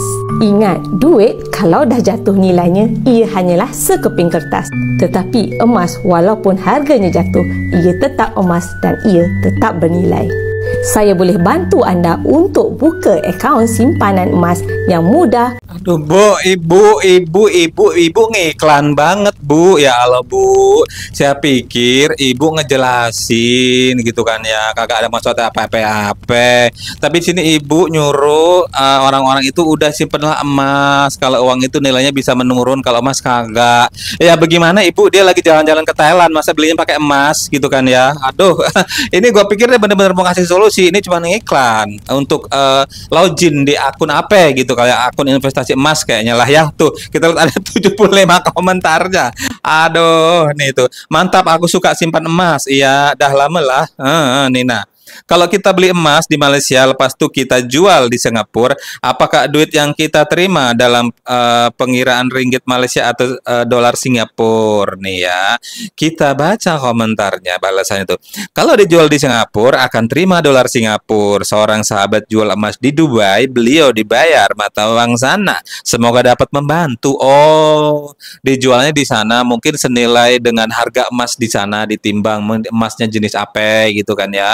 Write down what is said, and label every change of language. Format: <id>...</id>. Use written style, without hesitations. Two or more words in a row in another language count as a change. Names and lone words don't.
<ms>Ingat, duit kalau dah jatuh nilainya, ia hanyalah sekeping kertas. Tetapi emas walaupun harganya jatuh, ia tetap emas dan ia tetap bernilai. Saya boleh bantu anda untuk buka akaun simpanan emas yang mudah.</ms> <id>Aduh Bu, ibu ngiklan banget Bu. Ya Allah Bu, saya pikir ibu ngejelasin gitu kan ya, kagak ada maksud apa-apa. Tapi sini ibu nyuruh orang-orang itu udah simpenlah emas. Kalau uang itu nilainya bisa menurun, kalau emas kagak. Ya bagaimana ibu, dia lagi jalan-jalan ke Thailand, masa belinya pakai emas gitu kan ya. Aduh, ini gua pikir dia bener-bener mau kasih solusi. Ini cuma iklan untuk login di akun apa gitu, kayak akun investasi emas kayaknya lah ya. Tuh kita lihat ada 75 komentarnya. Aduh, nih tuh mantap, aku suka simpan emas.</id> <ms>Iya, dah lama lah. Nina, kalau kita beli emas di Malaysia, lepas itu kita jual di Singapura, apakah duit yang kita terima dalam pengiraan ringgit Malaysia atau dolar Singapura nih ya?</ms> <id>Kita baca komentarnya, balasannya itu. Kalau dijual di Singapura akan terima dolar Singapura. Seorang sahabat jual emas di Dubai, beliau dibayar mata uang sana. Semoga dapat membantu. Oh, dijualnya di sana mungkin senilai dengan harga emas di sana, ditimbang emasnya jenis apa gitu kan ya.</id>